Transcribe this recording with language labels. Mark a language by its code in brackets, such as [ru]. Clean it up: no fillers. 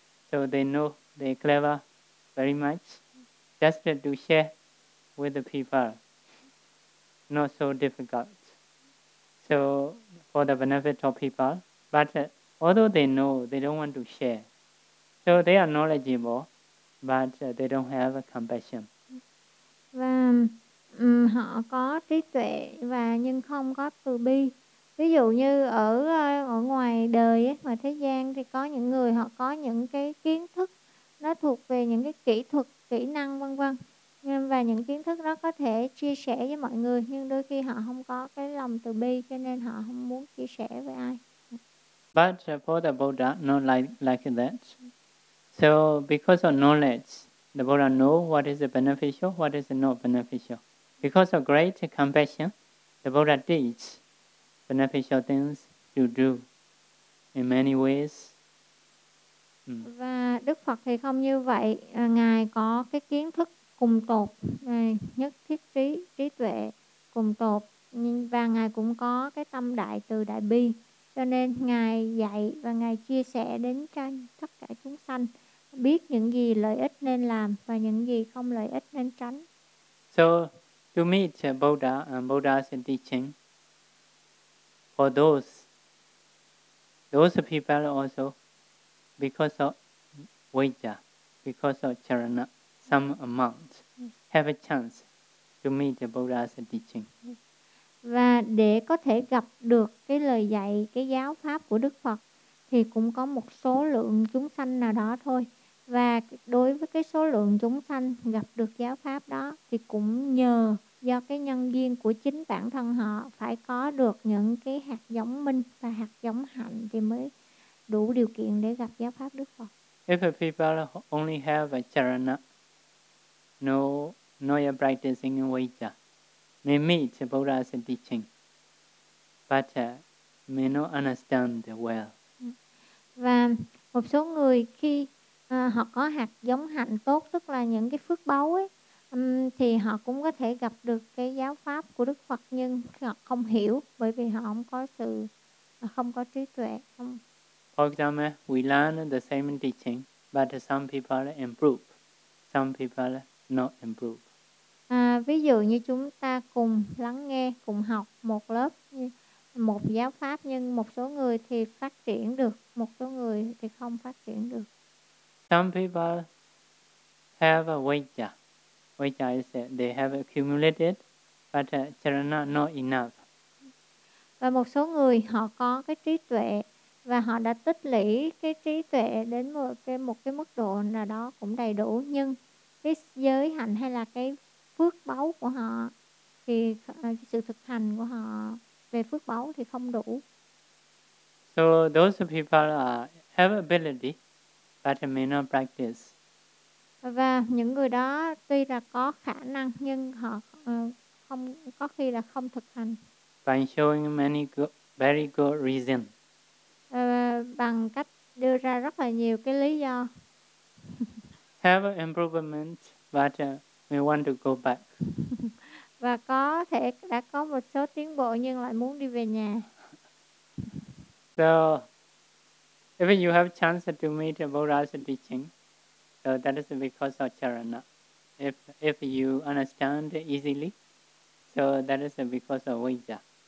[en] So they know they clever very much, just to share with the people, not so difficult. So for the benefit of people, but although they know, they don't want to share. So they are knowledgeable, but they don't have a compassion. [vi] Và họ có trí tuệ và nhưng không có từ bi. Ví dụ như ở ngoài đời ấy, mà thế gian thì có những người họ có những cái kiến thức nó thuộc về những cái kỹ thuật, kỹ năng vân vân. Và những kiến thức đó có thể chia sẻ với mọi người, nhưng đôi khi họ không có cái lòng từ bi, cho nên họ không muốn chia sẻ với ai. [en] But for the Buddha, not like that. So because of knowledge, the Buddha know what is beneficial, what is not beneficial. Because of great compassion, the Buddha teach beneficial things to do in many ways. [vi] Và Đức Phật thì không như vậy. Ngài có cái kiến thức cùng tột, nhất thiết trí tuệ cùng tột. Và Ngài cũng có cái tâm đại từ đại bi. Cho nên Ngài dạy và Ngài chia sẻ đến cho tất cả chúng sanh biết những gì lợi ích nên làm và những gì không lợi ích nên tránh. [en] So, to meet Buddha and Buddha's teaching, for those people also, because of vajra, because of charana, some amount, have a chance to meet the Buddha's teaching. [vi] Và để có thể gặp được cái lời dạy, cái giáo pháp của Đức Phật, thì cũng có một số lượng chúng sanh nào đó thôi. Và đối với cái số lượng chúng sanh gặp được giáo pháp đó, thì cũng nhờ do cái nhân duyên của chính bản thân họ phải có được những cái hạt giống minh và hạt giống hạnh thì mới đủ điều kiện để gặp giáo pháp Đức Phật. [en] If people only have a charana, no practicing in vajra, may meet Buddha's teaching, but may not understand well. [vi] Và một số người khi họ có hạt giống hạnh tốt, tức là những cái phước báu ấy, thì họ cũng có thể gặp được cái giáo pháp của Đức Phật, nhưng họ không hiểu bởi vì họ không có sự, không có trí tuệ. [en] For example, we learn the same teaching, but some people improve, some people not improve. [vi] Ví dụ như chúng ta cùng lắng nghe, cùng học một lớp, một giáo pháp, nhưng một số người thì phát triển được, một số người thì không phát triển được. [en] Some people have a vajra. Vajra is they have accumulated, but charana not enough. [vi] Và một số người họ có cái trí tuệ và họ đã tích lũy cái trí tuệ đến một cái mức độ nào đó cũng đầy đủ, nhưng cái giới hạnh hay là cái phước báu của họ thì sự thực hành của họ về phước báu thì không đủ. [en] So those people have ability, but may not practice. [vi] Và những người đó tuy là có khả năng nhưng họ không, có khi là không thực hành. [en] By showing many good, very good reason. [vi] Bằng cách đưa ra rất là nhiều cái lý do. [en] Have an improvement, but we want to go back. [vi] Và có thể đã có một số tiến bộ nhưng lại muốn đi về nhà. [en] So, if you have chance to meet Buddha's teaching, so that is because of charana. If you understand easily, so that is because of vajra.